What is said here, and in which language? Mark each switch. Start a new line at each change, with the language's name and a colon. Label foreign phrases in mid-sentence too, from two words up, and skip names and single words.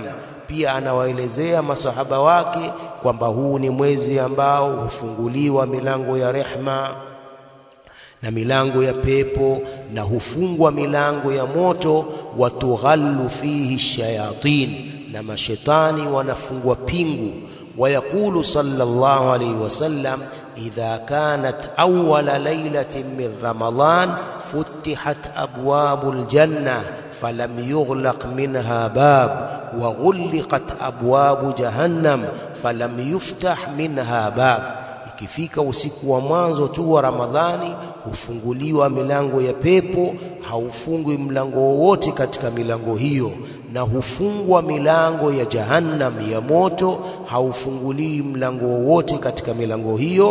Swahili: Pia anawaelezea masahaba wake kwamba huu ni mwezi ambao hufunguliwa milango ya rehma na milango ya pepo, na hufungwa milango ya moto,
Arabic: وتغل فيه الشياطين,
Swahili: na mashetani wanafungwa pingu.
Arabic: ويقول صلى الله عليه وسلم إذا كانت أول ليلة من رمضان فتحت أبواب الجنة فلم يغلق منها باب، وغلقت أبواب جهنم فلم يفتح منها باب.
Swahili: Ikifika usiku wa mwanzo tu wa Ramadhani hufunguliwa milango ya pepo, haufungwi mlango wowote katika milango hiyo, na hufungwa milango ya jahannam ya moto, haufunguliwi mlango wowote katika milango hiyo.